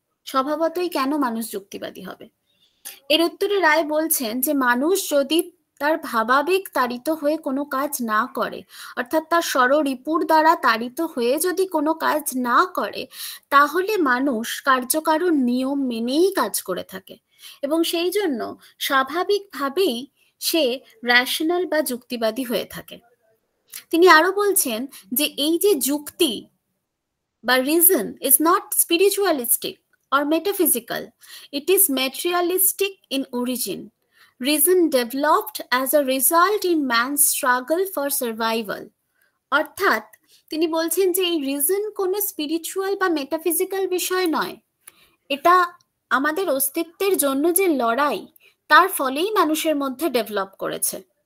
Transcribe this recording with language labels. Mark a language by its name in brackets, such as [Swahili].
[Bangla] স্বভাবতই কেন মানুষ যুক্তিবাদী হবে? এর উত্তরে রায় বলছেন যে মানুষ যদি তার ভাবাবেগ তাড়িত হয়ে কোনো কাজ না করে, অর্থাৎ তার ষড়রিপুর দ্বারা তাড়িত হয়ে যদি কোনো কাজ না করে, তাহলে মানুষ কার্যকারণ নিয়ম মেনেই কাজ করে থাকে এবং সেই জন্য স্বাভাবিকভাবেই সে র্যাশনাল বা যুক্তিবাদী হয়ে থাকে। তিনি আরো বলছেন যে এই যে যুক্তি বা [English] Reason is not spiritualistic or metaphysical, it is materialistic in origin. reason developed as a result in man's struggle for survival. [Bangla] অর্থাৎ তিনি বলছেন যে এই রিজন কোনো স্পিরিচুয়াল বা মেটাফিজিক্যাল বিষয় নয়, এটা আমাদের অস্তিত্বের জন্য যে লড়াই তার ফলেই মানুষের মধ্যে ডেভেলপ করেছে।